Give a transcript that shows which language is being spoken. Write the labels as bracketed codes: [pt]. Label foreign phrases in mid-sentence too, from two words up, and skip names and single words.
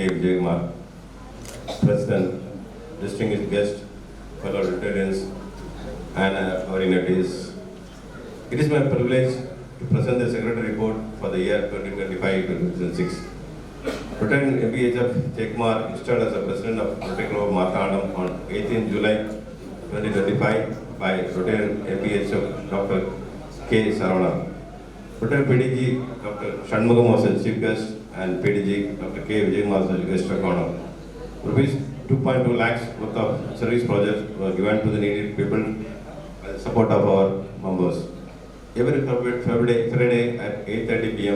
[en] Vijaykumar, President, distinguished guest, fellow Rotarians, and our dignitaries. It is my privilege to present the Secretary Report for the year 2025-2026. Rotarian MPHF Jayakumar installed as the President of Rotary Club of Marthandam on 18 July 2025 by Rotarian MPHF Dr. K. Saravana. Rotary PDG Dr. Shanmugam was the Chief Guest and PDG Dr. K. Vijaykumar as guest of honor. Rupees 2.2 lakhs worth of service projects were given to the needy people by the support of our members. Every Friday at 8:30 p.m.